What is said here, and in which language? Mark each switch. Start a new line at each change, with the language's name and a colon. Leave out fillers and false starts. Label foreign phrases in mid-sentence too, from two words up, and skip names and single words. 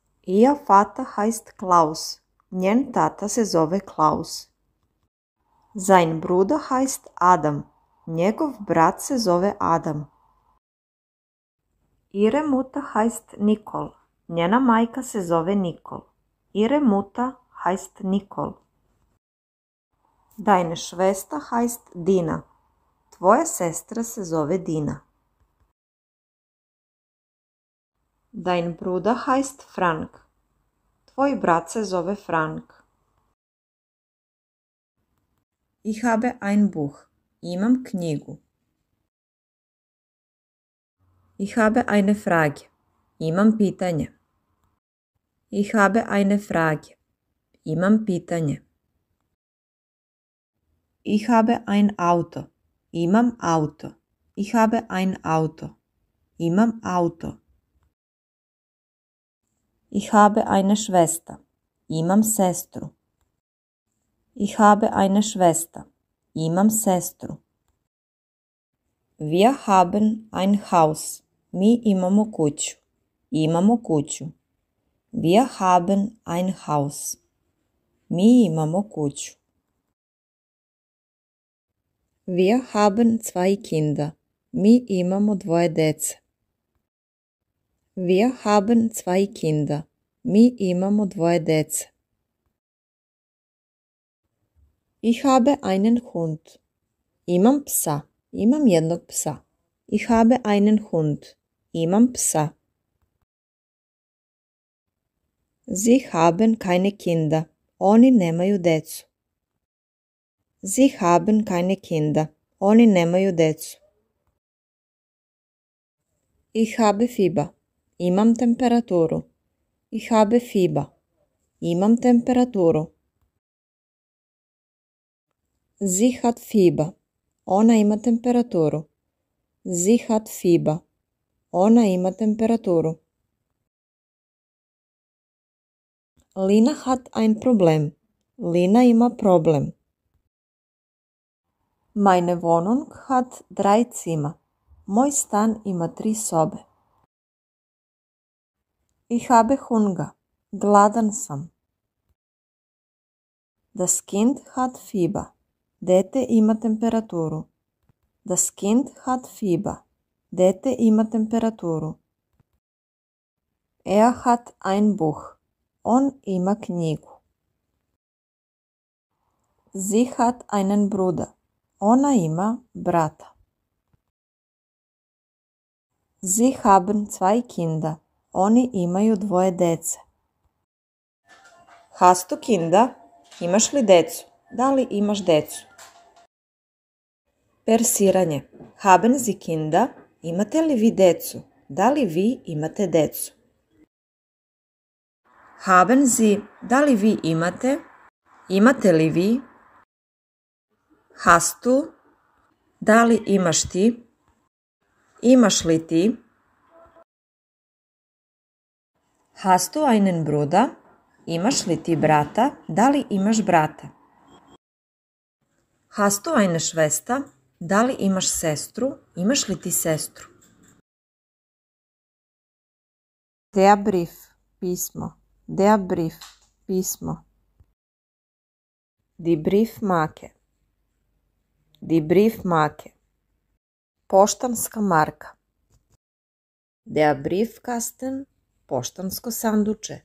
German: Ihr Vater heißt Klaus.
Serbian: Njen tata se zove Klaus.
German: Sein Bruder heißt Adam.
Serbian: Njegov brat se zove Adam.
German: Ihre Mutter heißt Nicole.
Serbian: Njena majka se zove Nicole.
German: Ihre Mutter heißt Nicole. Deine Schwester heißt Dina.
Serbian: Tvoja sestra se zove Dina.
German: Dein Bruder heißt Frank.
Serbian: Tvoj brat se zove Frank.
German: Ich habe ein Buch.
Serbian: Imam knjigu.
German: Ich habe eine Frage.
Serbian: Imam pitanje.
German: Ich habe eine Frage.
Serbian: Imam pitanje.
German: Ich habe ein Auto.
Serbian: Imam auto.
German: Ich habe ein Auto.
Serbian: Imam auto.
German: Ich habe eine Schwester.
Serbian: Imam sestru.
German: Ich habe eine Schwester.
Serbian: Imam sestru.
German: Wir haben ein Haus.
Serbian: Mi imamo kuću. Imamo kuću.
German: Wir haben ein Haus.
Serbian: Mi imamo kuću.
German: Wir haben zwei Kinder.
Serbian: Mi imamo dvoje dece.
German: Wir haben zwei Kinder.
Serbian: Mi imamo dvoje dece.
German: Ich habe einen Hund.
Serbian: Imam psa. Imam jednog psa.
German: Ich habe einen Hund.
Serbian: Imam psa.
German: Sie haben keine Kinder.
Serbian: Oni nemaju decu.
German: Sie haben keine Kinder.
Serbian: Oni nemaju decu.
German: Ich habe Fieber.
Serbian: Imam temperaturu.
German: Ich habe Fieber.
Serbian: Imam temperaturu.
German: Sie hat Fieber.
Serbian: Ona ima temperaturu.
German: Sie hat Fieber.
Serbian: Ona ima temperaturu.
German: Lina hat ein Problem.
Serbian: Lina ima problem.
German: Meine Wohnung hat 3 Zimmer.
Serbian: Moj stan ima 3 sobe.
German: Ich habe Hunger.
Serbian: Gladan sam.
German: Das Kind hat Fieber.
Serbian: Dete ima temperaturu.
German: Das Kind hat Fieber.
Serbian: Dete ima temperaturu.
German: Er hat ein Buch.
Serbian: On ima knjigu.
German: Sie hat einen Bruder.
Serbian: Ona ima brata.
German: Sie haben 2 Kinder.
Serbian: Oni imaju dvoje dece.
German: Hast du Kinder?
Serbian: Imaš li decu? Da li imaš decu? Persiranje.
German: Haben Sie Kinder?
Serbian: Imate li vi decu? Da li vi imate decu?
German: Haben Sie,
Serbian: da li vi imate? Imate li vi?
German: Hast du,
Serbian: da li imaš ti? Imaš li ti?
German: Hast du einen Bruder?
Serbian: Imaš li ti brata? Da li imaš brata?
German: Hast du eine Schwester?
Serbian: Da li imaš sestru? Imaš li ti sestru?
German: Der Brief, pismo. Der Brief, pismo. Die Briefmarke. Die Briefmarke.
Serbian: Poštanska marka.
German: Der Briefkasten,
Serbian: poštansko sanduče.